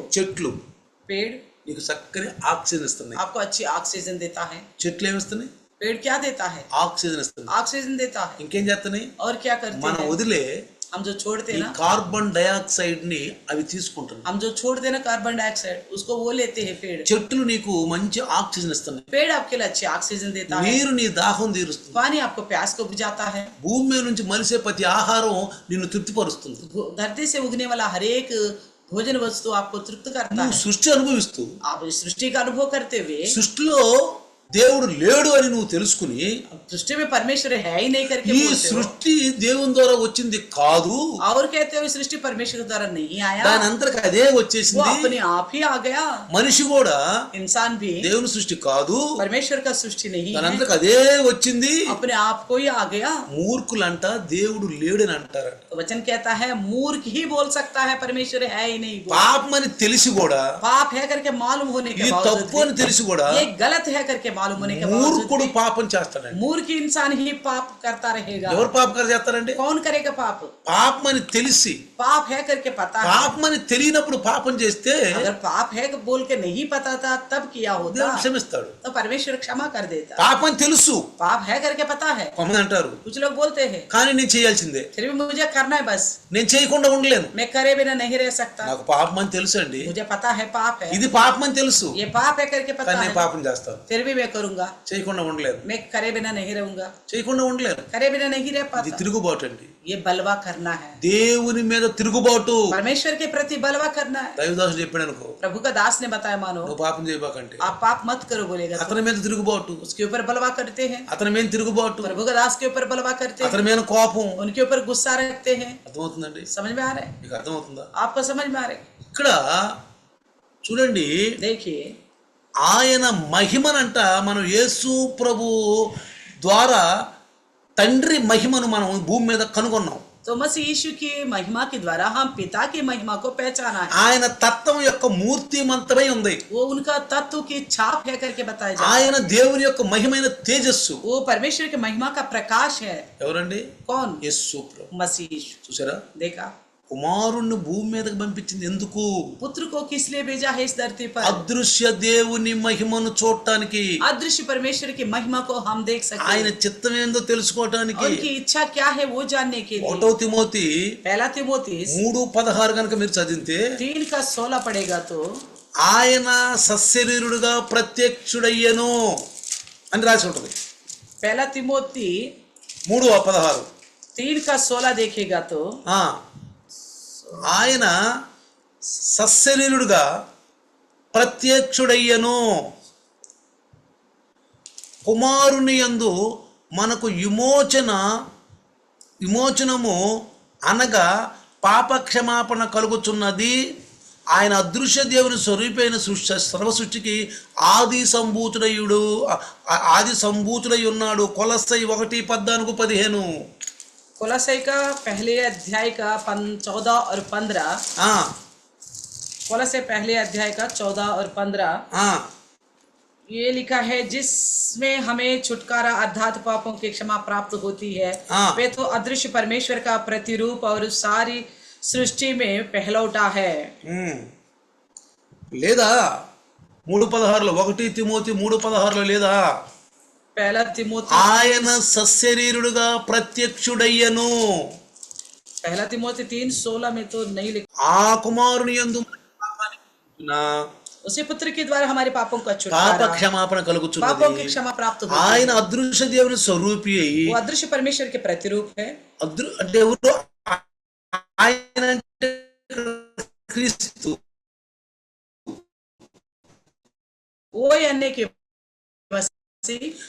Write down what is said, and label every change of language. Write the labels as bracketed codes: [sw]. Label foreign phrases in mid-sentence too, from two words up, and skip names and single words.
[te] చెట్లు [hi] पेड़ [te] నీకు చక్కని ఆక్సిజన్ ఇస్తున్నాయి. [hi] आपको अच्छी ऑक्सीजन देता है। [te] చెట్లు ఏమిస్తున్నాయి? [hi] पेड़ क्या देता है? [te] ఆక్సిజన్ ఇస్తున్నాయి. [hi] ऑक्सीजन देता है। [te] ఇంకేం చేస్తున్నాయి? [hi] और क्या करते [te] మనం [hi] हैं? [te] వదిలే [hi] हम जो छोड़ते [te] ఈ [hi] हैं ना, [te] కార్బన్ డయాక్సైడ్ ని అవి తీసుకుంటున్నాయి. [hi] हम जो छोड़ देना कार्बन डाइऑक्साइड, उसको वो लेते हैं पेड़। [te] చెట్లు నీకు మంచి ఆక్సిజన్ ఇస్తున్నాయి. [hi] पेड़ आपके लिए अच्छी ऑक्सीजन देता है। [te] నీరు నీ దాహం తీరుస్తుంది. [hi] पानी आपको प्यास को बुझाता है। [te] భూమి మీద నుంచి మలిసే ప్రతి ఆహారం నిన్ను తృప్తిపరుస్తుంది. [hi] धरती से उगने वाला हर एक भोजन वस्तु आपको तृप्त करता [te] నువ్వు [hi] है। [te] సృష్టి అనుభవిస్తూ [hi] आप इस सृष्टि का अनुभव करते हुए [te] సృష్టిలో దేవుడు లేడు అని నువ్వు తెలుసుకుని [hi] सृष्टि में परमेश्वर है ही नहीं करके [te] ఈ [hi] बोलते हो, [te] సృష్టి దేవుని ద్వారా వచ్చింది కాదు, [hi] और कहते हो सृष्टि परमेश्वर द्वारा नहीं आया, [te] దాని అంతరికి అదే [hi] वो [te] వచ్చేసింది. [hi] अपने आप ही आ गया। [te] మనిషి కూడా [hi] इंसान भी [te] దేవుని సృష్టి కాదు, [hi] परमेश्वर का सृष्टि नहीं [te] దాని [hi] है, [te] అంతరికి అదే వచ్చింది. [hi] अपने आप को ही आ गया। [te] మూర్ఖులంట దేవుడు లేడని అంటారట. [hi] तो वचन कहता है मूर्ख ही बोल सकता है परमेश्वर है ही नहीं बोल। [te] పాపం అని తెలిసి కూడా, [hi] पाप है करके मालूम होने [te] ఈ [hi] के [te] తప్పు అని [hi] बावजूद [te] తెలిసి కూడా [hi] ये गलत है करके मालूम होने के बावजूद [te] మూర్ఖుడు పాపం చేస్తాడండి. [hi] मूर्ख इंसान ही पाप करता रहेगा। [te] ఎవరు పాపం చేస్తారండి? [hi] कौन करेगा पाप? [te] పాపం అని తెలిసి, [hi] पाप है करके पता है। [te] పాపం అని తెలియనప్పుడు పాపం చేస్తే [hi] अगर पाप है बोल के नहीं पता था तब किया होता [te] దేవుడు క్షమిస్తాడు. [hi] तो परमेश्वर क्षमा कर देता। [te] పాపం అని తెలుసు, [hi] पाप है करके पता है, [te] కొంతమంది అంటారు [hi] कुछ लोग बोलते हैं [te] కానీ నేను చేయాల్సిందే, [hi] फिर भी मुझे करना है, बस [te] నేను చేయకుండా ఉండలేను. [hi] मैं करे बिना नहीं रह सकता। [te] నాకు పాపం అని తెలుసు అండి, [hi] मुझे पता है पाप है, [te] ఇది పాపం అని తెలుసు, [hi] ये पाप है करके पता [te] కానీ నేను [hi] है, [te] పాపం చేస్తాను. [hi] फिर भी मैं करूंगा। [te] చేయకుండా ఉండలేను, [hi] मैं करे बिना नहीं रहूंगा, [te] చేయకుండా ఉండలేను. [hi] करे बिना नहीं रह [te] ఇది [hi] पाता। [te] తిరుగుబాటు అండి. [hi] ये बलवा करना है, [te] దేవుని మీద తిరుగుబాటు. [hi] परमेश्वर के प्रति बलवा करना है। [te] దైవదాసుడు చెప్పాడు అనుకో, [hi] प्रभु का दास ने बताया मानो [te] నువ్వు పాపం చేయబాకంటే, [hi] आप पाप मत करो बोलेगा तो [te] అతని మీద తిరుగుబాటు, [hi] उसके ऊपर बलवा करते हैं। [te] అతని మీద తిరుగుబాటు, [hi] प्रभु का दास के ऊपर बलवा करते हैं, [te] అతని మీద కోపం. [hi] उनके ऊपर गुस्सा रखते हैं। [te] అర్థమవుతుందండి? [hi] समझ में आ रहा है? [te] మీకు అర్థమవుతుందా? [hi] आपको समझ में आ रहा है? [te] ఇక్కడ చూడండి, [hi] देखिए [te] ఆయన మహిమనంట మనం యేసు ప్రభు ద్వారా తండ్రి మహిమను మనం భూమి మీద కనుగొన్నాం. [hi] तो मसीह यीशु की महिमा के द्वारा हम पिता की महिमा को पहचाना है। [te] ఆయన తత్వం యొక్క మూర్తిమంతమై ఉంది. [hi] वो उनका तत्व की छाप है करके बताया जाता है। [te] ఆయన దేవుని యొక్క మహిమైన తేజస్సు. [hi] वो परमेश्वर की महिमा का प्रकाश है। [te] ఎవరండి? [hi] कौन? [te] యేసు ప్రభు. [hi] मसीह यीशु। [te] చూసారా? [hi] देखा? [te] కుమారుణ్ణి భూమి మీదకి పంపించింది ఎందుకు? [hi] पुत्र को किस लिए भेजा है इस धरती पर? [te] అదృశ్య దేవుని మహిమను చూడటానికి, [hi] अदृश्य परमेश्वर की महिमा को हम देख सकते [te] ఆయన [hi] हैं। [te] చిత్తం ఏందో తెలుసుకోవటానికి. [hi] उनकी इच्छा क्या है वो जानने के लिए। [te] 1 తిమోతి [hi] पहला तिमोथी [te] 3:16 కనుక మీరు చదివితే [hi] 3:16 पढ़ेगा तो [te] ఆయన సశరీరుడుగా ప్రత్యక్షుడయ్యను అని రాసి ఉంటుంది. [hi] पहला तिमोथी 3:16. 3:16 देखेगा तो [te] ఆయన సశరీరుడుగా ప్రత్యక్షుడయ్యను. కుమారుని యందు మనకు విమోచనము అనగా పాపక్షమాపణ కలుగుచున్నది. ఆయన అదృశ్య దేవుని స్వరూపైన సర్వ సృష్టికి ఆది సంభూతుడై ఉన్నాడు. కొలస్సై 1:14-15. [hi] कोलोसाई का पहले अध्याय का 14 और 15। कोलोसाई पहले अध्याय का 14 और 15 ये लिखा है, जिसमें हमें छुटकारा अर्थात पापों की क्षमा प्राप्त होती है। वे तो अदृश्य परमेश्वर का प्रतिरूप और सारी सृष्टि में पहलौठा है। [te] లేదా 3:16 1 తిమోతి 3:16 లేదా? [hi] पहला तिमोथी [te] ఆయన సశరీరుడుగా ప్రత్యక్షుడయ్యను. [hi] पहला तिमोथी 3:16 में तो नहीं लिखा। [te] ఆ కుమారుని యందు [hi] उसी पुत्र के द्वारा हमारे पापों का [te] పాప [hi] छुटकारा, [te] క్షమాపణ [hi] पापों की [te] కలుగుచున్నది. [hi] क्षमा प्राप्त होती है। [te] ఆయన అదృశ్య దేవుని స్వరూపి అయి, [hi] वो अदृश्य परमेश्वर के प्रतिरूप है। [te] అంటే ఎవరు? ఆయన అంటే క్రీస్తు. [hi] वो यानी कि मसीह